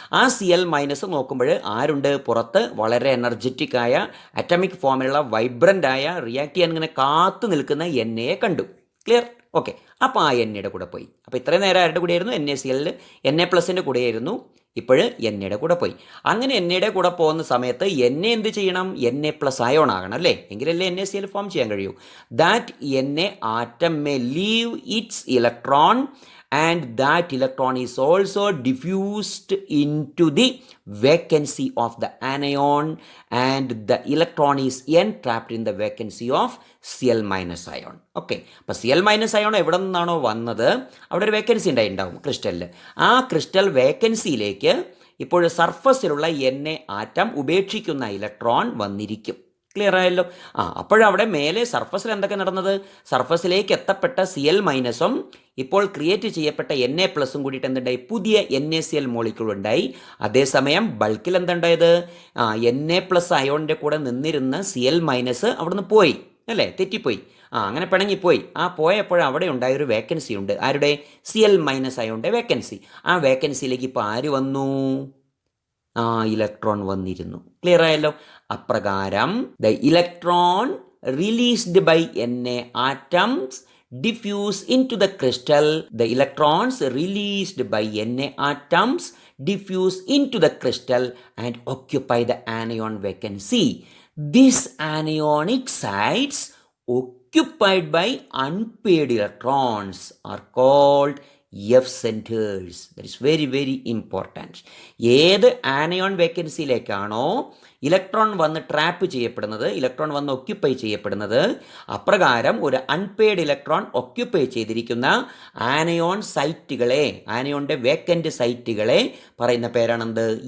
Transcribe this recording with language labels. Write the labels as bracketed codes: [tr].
[ml] ആ Cl- നോക്കുമ്പോൾ ആരുണ്ട് പുറത്ത്? വളരെ എനർജറ്റിക് ആയ അറ്റോമിക് ഫോമിലുള്ള വൈബ്രൻ്റ് ആയ റിയാക്ട് ചെയ്യാൻ ഇങ്ങനെ കാത്തു നിൽക്കുന്ന Na കണ്ടു. ക്ലിയർ? ഓക്കെ. അപ്പോൾ ആ Nയുടെ കൂടെ പോയി. അപ്പോൾ ഇത്രയും നേരം ആരുടെ കൂടെയായിരുന്നു? NaCl, Na+ൻ്റെ കൂടെയായിരുന്നു. ഇപ്പോൾ Nയുടെ കൂടെ പോയി. അങ്ങനെ Nയുടെ കൂടെ പോകുന്ന സമയത്ത് Na എന്ത് ചെയ്യണം? Na+ അയോൺ ആകണം അല്ലേ? എങ്കിലല്ലേ NaCl ഫോം ചെയ്യാൻ കഴിയൂ. [en] That Na atom may leave its electron and that electron is also diffused into the vacancy of the anion and the electron is entrapped in the vacancy of Cl- ion. Okay. [ml] അപ്പോൾ Cl- ion എവിടെ നിന്നാണോ വന്നത് അവിടെ ഒരു vacancy ഉണ്ടാവും ക്രിസ്റ്റലിൽ. ആ crystal വേക്കൻസിയിലേക്ക് ഇപ്പോൾ സർഫസിലുള്ള Na atom ഉപേക്ഷിക്കുന്ന electron വന്നിരിക്കും. ക്ലിയർ ആയല്ലോ? അപ്പോഴവിടെ മേലെ സർഫസിൽ എന്തൊക്കെ നടന്നത്? സർഫസിലേക്ക് എത്തപ്പെട്ട Cl- ഇപ്പോൾ ക്രിയേറ്റ് ചെയ്യപ്പെട്ട Na+ഉം കൂടിയിട്ട് എന്തുണ്ടായി? പുതിയ NaCl മോളിക്യൂൾ ഉണ്ടായി. അതേസമയം ബൾക്കിൽ എന്തുണ്ടായത്? Na+ അയോണിൻ്റെ കൂടെ നിന്നിരുന്ന Cl- അവിടുന്ന് പോയി അല്ലേ? തെറ്റിപ്പോയി. അങ്ങനെ പിണങ്ങിപ്പോയി. പോയപ്പോൾ അവിടെ ഉണ്ടായൊരു വേക്കൻസി ഉണ്ട്. ആരുടെ? Cl- അയോണിൻ്റെ vacancy. ആ വേക്കൻസിയിലേക്ക് ഇപ്പോൾ ആര് വന്നു? ഇലക്ട്രോൺ വന്നിരുന്നു. ക്ലിയർ ആയല്ലോ? [en] അപ്രകാരം the electron released by Na atoms diffuse into the crystal. The electrons released by Na atoms diffuse into the crystal and occupy the anion vacancy. These anionic sites occupied by unpaired electrons are called F centers. That is very, very important. [ml] ഏത് anion വേക്കൻസിയിലേക്കാണോ electron വന്ന് trap ചെയ്യപ്പെടുന്നത്, electron വന്ന് occupy ചെയ്യപ്പെടുന്നത്, അപ്രകാരം ഒരു unpaid electron occupy ചെയ്തിരിക്കുന്ന anion സൈറ്റുകളെ, ആനയോണിൻ്റെ vacant സൈറ്റുകളെ പറയുന്ന പേരാണെന്ത്?